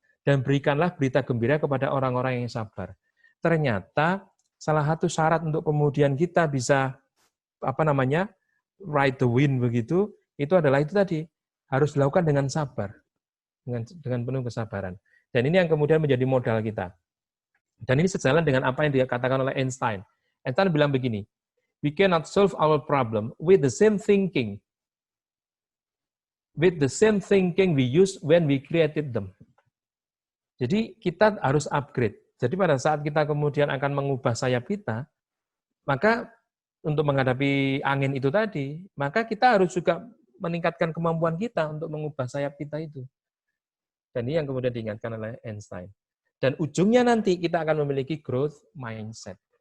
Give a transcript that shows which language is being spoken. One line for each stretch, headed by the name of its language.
Indonesian: Dan berikanlah berita gembira kepada orang-orang yang sabar. Ternyata salah satu syarat untuk kemudian kita bisa
English: ride the wind
Indonesian: begitu, itu adalah itu tadi, harus dilakukan dengan sabar, dengan penuh kesabaran. Dan ini yang kemudian menjadi modal kita. Dan ini sejalan dengan apa yang dikatakan oleh Einstein. Einstein bilang begini,
English: we cannot solve our problem with the same thinking we use when we created them.
Indonesian: Jadi kita harus upgrade. Jadi pada saat kita kemudian akan mengubah sayap kita, maka untuk menghadapi angin itu tadi, maka kita harus juga meningkatkan kemampuan kita untuk mengubah sayap kita itu. Dan ini yang kemudian diingatkan oleh Einstein. Dan ujungnya nanti kita akan memiliki growth mindset.